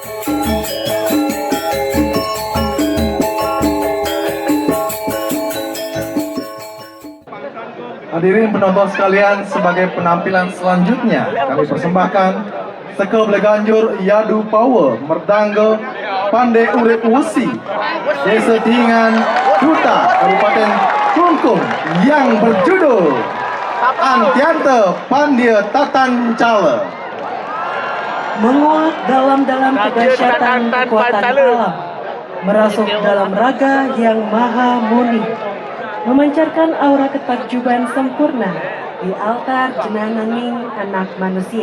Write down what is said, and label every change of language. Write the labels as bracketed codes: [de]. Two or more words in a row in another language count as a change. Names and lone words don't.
[id] Hadirin penonton sekalian, sebagai penampilan selanjutnya kami persembahkan Seke Bleganjur Yadu Power Merdangga Pande Urip Wesi Desa Tingan Duta Kabupaten Klungkung yang berjudul Antiante Pandia Tatan Cala. Menguat dalam-dalam kedahsyatan kekuatan alam, merasuk dalam raga yang maha murni, memancarkan aura ketakjuban sempurna di altar jenananing anak manusia.